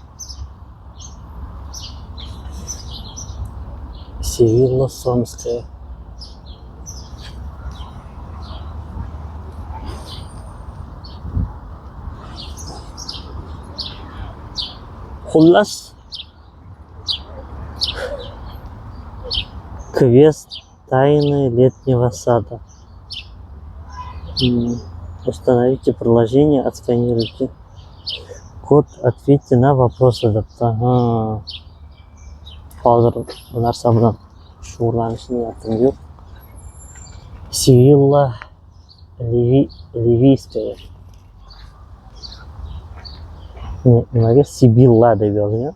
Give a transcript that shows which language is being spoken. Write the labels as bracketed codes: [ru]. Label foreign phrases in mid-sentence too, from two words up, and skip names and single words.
[uz] Sevilla Somskaya. [ru] Xullas квест тайны летнего сада. Установите приложение, отсканируйте код, ответьте на вопросы. [uz] Hozir bu narsa bilan shug'ullanishni niyatim yo'q. Sevilla Liviyskaya. Nimaga Sibilla deb yozgan?